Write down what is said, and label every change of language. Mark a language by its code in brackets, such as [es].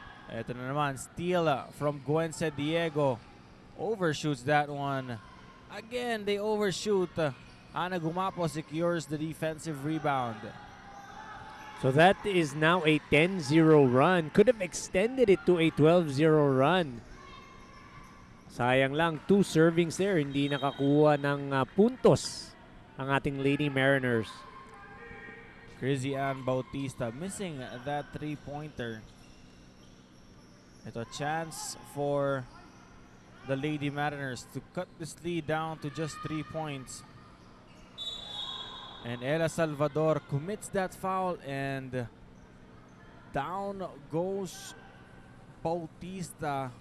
[tl] Ito na naman, [en] steal from Gwen Diego. Overshoots that one. Again, they overshoot. Ana Gumapo secures the defensive rebound. So that is now a 10-0 run. Could have extended it to a 12-0 run. [tl] Sayang lang, [en] 2 servings there. [tl] Hindi nakakuha ng puntos ang ating Lady Mariners. [en] Chrissy Ann Bautista missing that 3-pointer. [tl] Ito [en] a chance for the Lady Mariners to cut this lead down to just 3 points. And Ella Salvador commits that foul, and down goes Bautista.